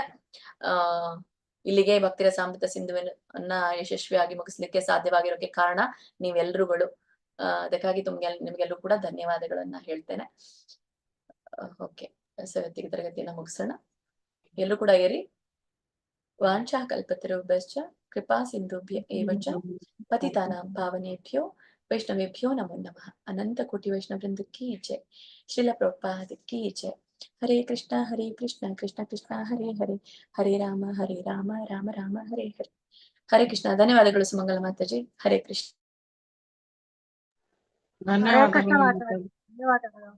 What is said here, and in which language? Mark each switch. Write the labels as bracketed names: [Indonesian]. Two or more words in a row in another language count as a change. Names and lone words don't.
[Kannada] ಇಲ್ಲಿಗೆ ಭಕ್ತಿರಸಾಮೃತ ಸಿಂಧುವನ್ನ ಯಶಸ್ವಿಯಾಗಿ ಮುಗಿಸ್ಲಿಕ್ಕೆ ಸಾಧ್ಯವಾಗಿರೋಕೆ ಕಾರಣ ನೀವೆಲ್ರುಗಳು. ಅದಕ್ಕಾಗಿ ನಿಮ್ಗೆಲ್ಲರೂ ಕೂಡ ಧನ್ಯವಾದಗಳನ್ನ ಹೇಳ್ತೇನೆ. [English] okay, so [Kannada] ಇವತ್ತಿಗೆ ತರಗತಿಯನ್ನ ಮುಗಿಸೋಣ. ಎಲ್ಲರೂ ಕೂಡ ಏರಿ. [Sanskrit] ವಾಂಛಾ ಕಲ್ಪತರುಭ್ಯಶ್ಚ ಕೃಪಾ ಸಿಂಧುಭ್ಯ ಏವ ಚ ಪತಿತಾನಾಂ ಪಾವನೇಭ್ಯೋ ವೈಷ್ಣವೇಭ್ಯೋ ನಮೋ ನಮಃ. ಅನಂತ ಕೋಟಿ ವೈಷ್ಣವ ವೃಂದ [Hindi] की जय. [Sanskrit] ಶ್ರೀಲ ಪ್ರಭುಪಾದ [Hindi] की जय. [Sanskrit] ಹರೇ ಕೃಷ್ಣ ಕೃಷ್ಣ ಕೃಷ್ಣ ಹರೇ ಹರೇ, ಹರೇ ರಾಮ ರಾಮ ರಾಮ ಹರೇ ಹರೇ. [Kannada] ಹರೇ ಕೃಷ್ಣ. ಧನ್ಯವಾದಗಳು ಸುಮಂಗಲ ಮಾತಾಜಿ. ಹರೇ ಕೃಷ್ಣ. ಧನ್ಯವಾದಗಳು.